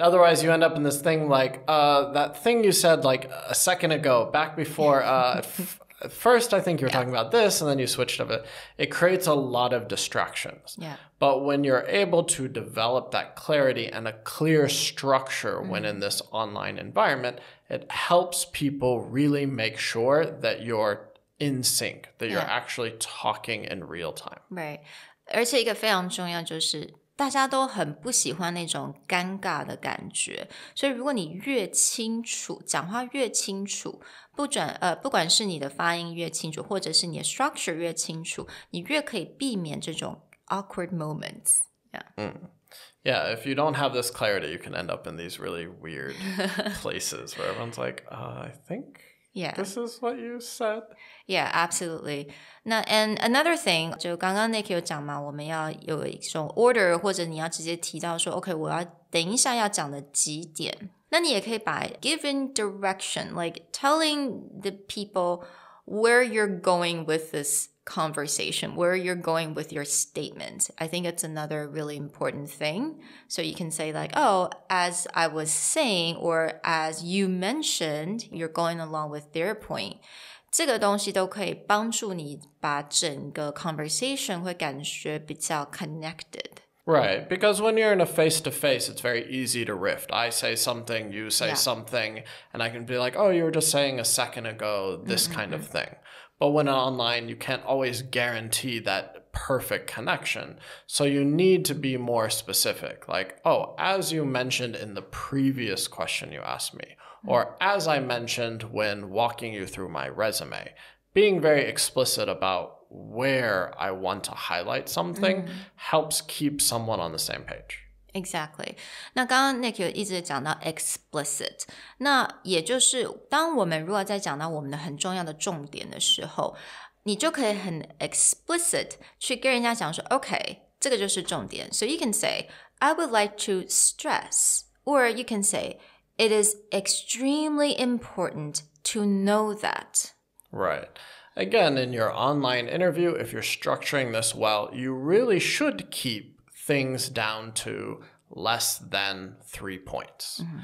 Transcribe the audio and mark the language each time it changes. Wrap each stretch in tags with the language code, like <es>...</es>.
<en>Otherwise, you end up in this thing like, that thing you said like a second ago, back before, at first I think you were talking about this, and then you switched of it. It creates a lot of distractions. Yeah. But when you're able to develop that clarity and a clear structure when in this online environment, it helps people really make sure that you're in sync, that you're actually talking in real time. Right.</en> <zh>而且一个非常重要就是大家都很不喜欢那种尴尬的感觉，所以如果你越清楚，讲话越清楚，不管是你的发音越清楚，或者是你的 structure 越清楚，你越可以避免这种</zh> <en>awkward moments. Yeah, if you don't have this clarity, you can end up in these really weird places where everyone's like, I think this is what you said. Yeah, absolutely.</en> <zh>那</zh> <en>and another thing,</en> <zh>就刚刚 Nick 有讲嘛，我们要有一种 order， 或者你要直接提到说 OK, 我要等一下要讲的几点。那你也可以把</zh> <en>giving direction, like telling the people where you're going with this conversation, where you're going with your statement. I think it's another really important thing. So you can say like, oh, as I was saying, or as you mentioned, you're going along with their point.</en> <zh>这个东西都可以帮助你把整个 conversation 会感觉比较 connected.</zh> <en>Right, because when you're in a face-to-face, it's very easy to rift. I say something, you say something, and I can be like, oh, you were just saying a second ago this kind of thing. But when online, you can't always guarantee that perfect connection. So you need to be more specific. Like, oh, as you mentioned in the previous question you asked me, or as I mentioned when walking you through my resume, being very explicit about where I want to highlight something helps keep someone on the same page. Exactly.</en> <zh>那刚刚 Nick 有一直讲到 explicit， 那也就是当我们如果在讲到我们的很重要的重点的时候，你就可以很 explicit 去跟人家讲说 OK, 这个就是重点。</zh> <en>So you can say, I would like to stress, or you can say, it is extremely important to know that. Right. Again, in your online interview, if you're structuring this well, you really should keep things down to less than 3 points.</en>